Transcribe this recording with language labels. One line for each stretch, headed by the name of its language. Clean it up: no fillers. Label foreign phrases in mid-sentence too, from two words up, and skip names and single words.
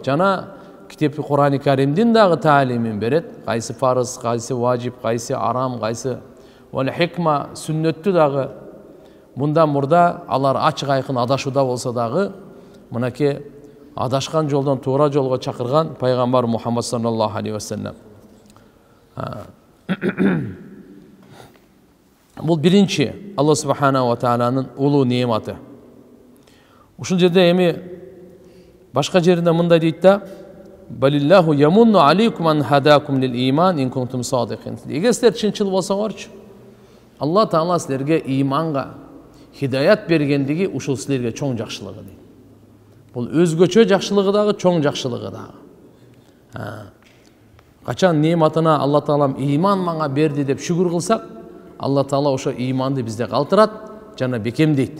Kyrgyz: Жана китепти Куран-ы Каримдин дагы таалимин берет. Кайсы фарыз, кайсы важип, кайсы арам, кайсы
Arabic: والحكمة,
Kyrgyz: сүннөттү дагы. Мындан мурда алар ачык айкын адашууда болсо дагы, мынакей адашкан жолдон туура жолго чакырган пайгамбар Мухаммад
Arabic: صلى الله عليه وسلم.
Kyrgyz: Бул биринчи
Arabic: الله سبحانه وتعالى
Kyrgyz: улуу неаматы. Ушул жерде эми башка жеринде мындай дейт да:
Arabic: "بل الله يمن عليكم أن هداكم للإيمان إن كنتم صادقين."
Kyrgyz: Эгер силер чынчыл болсоңорчу, Алла Таала силерге иманга хидаят бергендиги ушул силерге чоң жакшылыгы дейт. Бул өзгөчө жакшылыгы дагы, чоң жакшылыгы дагы. Качан неаматына Алла Таалам иман мага берди деп шүгүр кылсак, Алла Таала ошо иманды бизде калтырат жана бекемдейт.